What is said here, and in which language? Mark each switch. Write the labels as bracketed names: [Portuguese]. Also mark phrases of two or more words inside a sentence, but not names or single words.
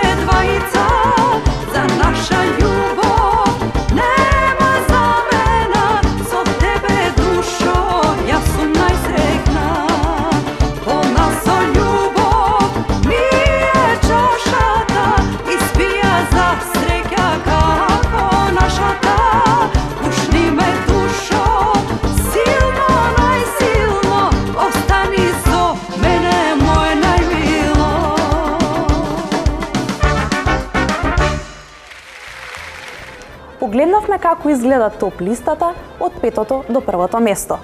[Macedonian] двајица, за наша љубов, нема замена, со тебе душо, [Croatian] ja sam najsretna, [Macedonian] по насо љубов, ми је чашата, испија за среќа како наша та, пушни ме душо, силно, најсилно, остани со мене моје најмило. Погледнавме како изгледа топ листата од 5-то до 1-то место.